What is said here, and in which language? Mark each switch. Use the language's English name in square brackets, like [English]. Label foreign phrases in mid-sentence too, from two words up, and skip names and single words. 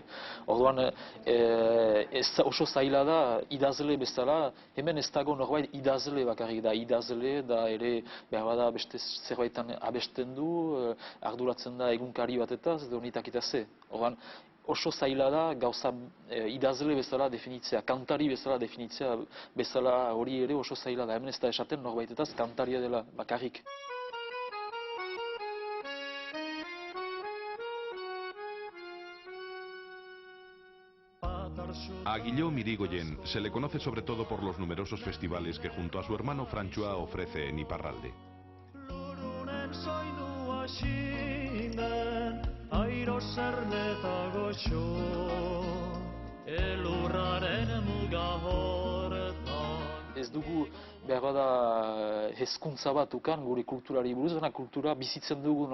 [Basque] Orduan, oso zaila da, idazle bezala, hemen ez dago norbait idazle bakarrik da, idazle da ere, behar bada beste zerbaitan abesten du, arduratzen da egunkari batetaz, edo nitak eta ze. Orduan, oso zaila da gauza idazle bezala definitzea, kantari bezala definitzea, bezala hori ere oso zaila da. Hemen ez da esaten norbaitetaz kantaria dela bakarrik. [Spanish] A Guillaume Irigoyen se le conoce sobre todo por los numerosos festivales que junto a su hermano Franchois ofrece en Iparralde. [Basque] Ez dugu behar bada hezkuntza bat ukan gure kulturari buruz, baina kultura bizitzen dugu